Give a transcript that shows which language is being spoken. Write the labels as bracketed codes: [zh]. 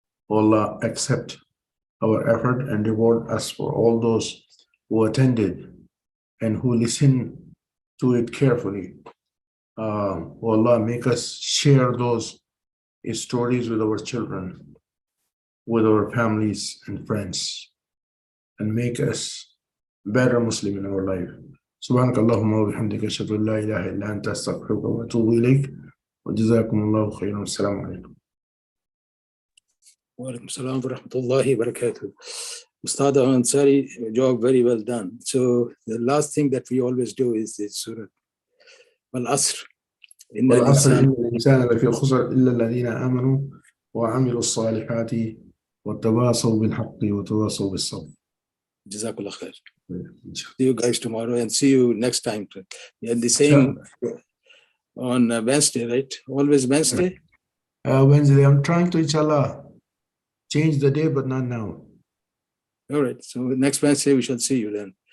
[en] Allah accept our effort and reward us for all those who attended and who listened to it carefully. Allah make us share those stories with our children, with our families and friends, and make us better Muslim in our life. [ar] سبحانك اللهم وبحمدك أشهد أن لا إله إلا أنت أستغفرك وأتوب إليك وجزاكم الله خيرا والسلام عليكم. Walaikum salam wa rahmatullahi wa barakatuh. [en] Ustad Ansary, job very well done. So the last thing that we always do is the Surah Al-Asr. [ar] والعصر إن الإنسان لفي خسر إلا الذين آمنوا وعملوا الصالحات وتواصوا بالحق وتواصوا بالصبر. Jazakallah khair. [en] See you guys tomorrow and see you next time. And the same on Wednesday, right? Always Wednesday? Wednesday. I'm trying to, inshallah, change the day, but not now. All right. So next Wednesday, we shall see you then.